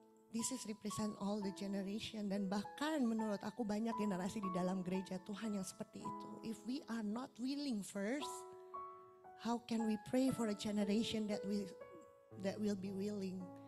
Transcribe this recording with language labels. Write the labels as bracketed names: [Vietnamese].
[English] This is represent all the generation. [Indonesian] Dan bahkan menurut aku banyak generasi di dalam gereja Tuhan yang seperti itu. [English] If we are not willing first, how can we pray for a generation that will be willing?